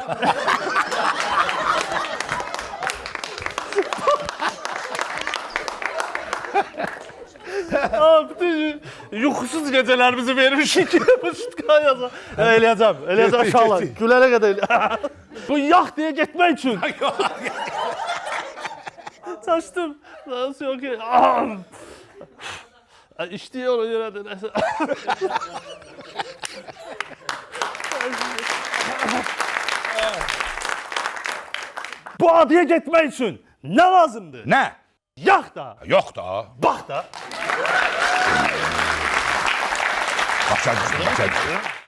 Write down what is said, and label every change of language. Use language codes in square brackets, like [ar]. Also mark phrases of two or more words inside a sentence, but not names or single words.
[az] Bütün yuxusuz gecələrimizi vermişik ki, bu şutqa yazaq. Eləyəcəm uşaqlar. Gülənə qədər. Bu yaxtaya getmək üçün. Çaşdım. [tr] Nasıl yok ki? İşte ona göre de neyse. Bu adaya gitmek için ne lazımdı? [az] Nə? Yaxta, Yox da. bax da. Başa düşdüm, başa düşdüm.